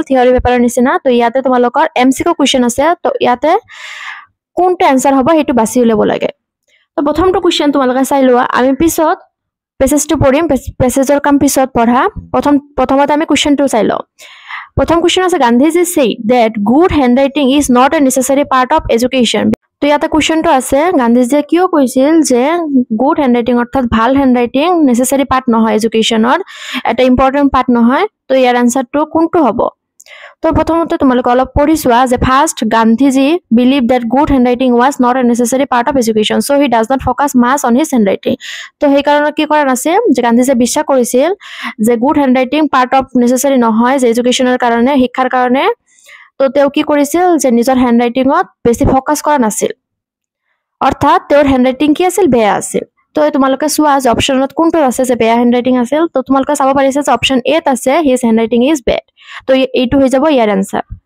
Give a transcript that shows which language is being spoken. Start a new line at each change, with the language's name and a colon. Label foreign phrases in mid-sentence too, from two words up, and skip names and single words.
Assamese: থিওৰি পেপাৰৰ নিচিনা তো ইয়াতে তোমালোকৰ
English: MCQ question
Assamese: আছে তো ইয়াতে কোনটো আনসাৰ হ'ব হেতু বাছি উলিয়াব লাগে তো প্ৰথমটো কোৱেশ্চন তোমালোকে চাই লোৱা আমি পিছত পেজেছটো পঢ়িম পেজেছৰ কাম পিছত পঢ়া প্ৰথমতে আমি কোৱেশ্চনটো চাই লওঁ প্ৰথম কোৱেশ্চন আছে গান্ধীজি
English: said that good handwriting is not a necessary part of education
Assamese: তো ইয়াতে কোৱেশ্চনটো আছে গান্ধীজিয়ে কিয় কৈছিল যে
English: good handwriting
Assamese: অৰ্থাৎ ভাল হ্যান্ডৰাইটিং
English: necessary part
Assamese: নহয় এডুকেশনৰ এটা
English: important part
Assamese: নহয় তো ইয়াৰ আনসারটো কোনটো হ'ব তো প্ৰথমতে তোমালোকে অলপ পঢ়ি চোৱা যে
English: First Gandhiji believe that good handwriting was not a necessary part of education so he does not focus much on his handwriting
Assamese: তো সেই কাৰণে কি কৰা নাছিল যে গান্ধীজিয়ে বিশ্বাস কৰিছিল যে
English: good handwriting part of necessary
Assamese: নহয় যে এডুকেশনৰ কাৰণে শিক্ষাৰ কাৰণে তো তেওঁ কি কৰিছিল যে নিজৰ হ্যান্ডৰাইটিংত বেছি ফোকাস কৰা নাছিল অৰ্থাৎ তেওঁৰ হ্যান্ডৰাইটিং কি আছিল বেয়া আছিল তো তোমালোকে চোৱা যে অপচনত কোনটো আছে যে বেয়া হ্যান্ডৰাইটিং আছিল তো তোমালোকে চাব পাৰিছে যে
English: option A
Assamese: আছে
English: his handwriting is bad
Assamese: তো এইটো হৈ যাব ইয়াৰ আনসাৰ